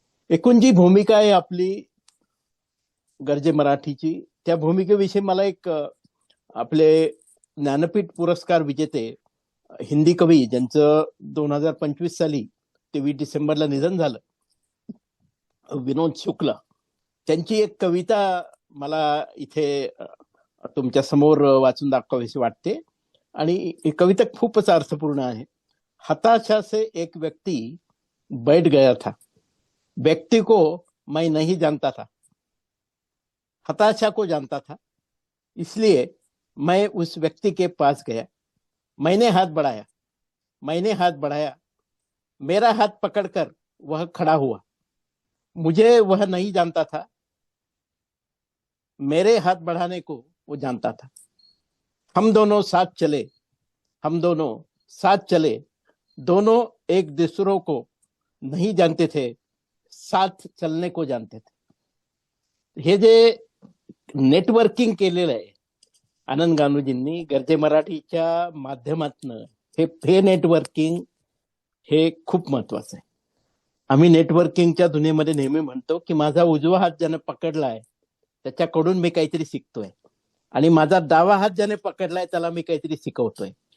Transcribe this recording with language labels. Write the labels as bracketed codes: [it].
[mr] एकूण जी भूमिका आहे आपली गरजे मराठीची, त्या भूमिकेविषयी मला एक आपले ज्ञानपीठ पुरस्कार विजेते हिंदी कवी, ज्यांचं 2025 साली 23 डिसेंबरला निधन झालं, विनोद शुक्ल, त्यांची एक कविता मला इथे तुमच्या समोर वाचून दाखवावीशी वाटते. आणि ही कविता खूपच अर्थपूर्ण आहे. [hi] हताशा से एक व्यक्ति बैठ गया था, व्यक्ति को मैं नहीं जानता था, हताशा को जानता था, इसलिए मैं उस व्यक्ति के पास गया, मैंने हाथ बढ़ाया, मैंने हाथ बढ़ाया, मेरा हाथ पकड़कर वह खड़ा हुआ, मुझे वह नहीं जानता था, मेरे हाथ बढ़ाने को वो जानता था, हम दोनों साथ चले, हम दोनों साथ चले, दोनों एक दूसरों को नहीं जानते थे, साथ चलने को जानते थे. [mr] हे जे नेटवर्किंग केलेलं आहे आनंद गानूजींनी गरजे मराठीच्या माध्यमातनं, हे नेटवर्किंग हे खूप महत्वाचं आहे. आम्ही नेटवर्किंगच्या दुनियेमध्ये नेहमी म्हणतो की माझा उजवा हात ज्याने पकडलाय त्याच्याकडून मी काहीतरी शिकतोय, आणि माझा डावा हात ज्याने पकडलाय त्याला मी काहीतरी शिकवतोय.